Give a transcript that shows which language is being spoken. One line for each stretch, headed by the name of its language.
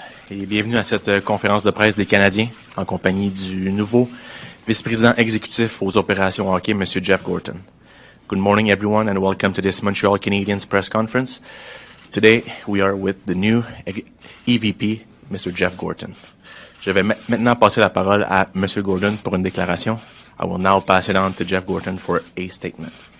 French: et bienvenue à cette conférence de presse des Canadiens en compagnie du nouveau vice-président exécutif aux opérations hockey, M.
English: Jeff Gorton. Good morning, everyone, and welcome to this Montreal Canadiens press conference. Today, we are with the new EVP, Mr. Jeff Gorton.
French: Je vais maintenant passer la parole à M. Gorton pour une déclaration.
English: I will now pass it on to Jeff Gorton for a statement.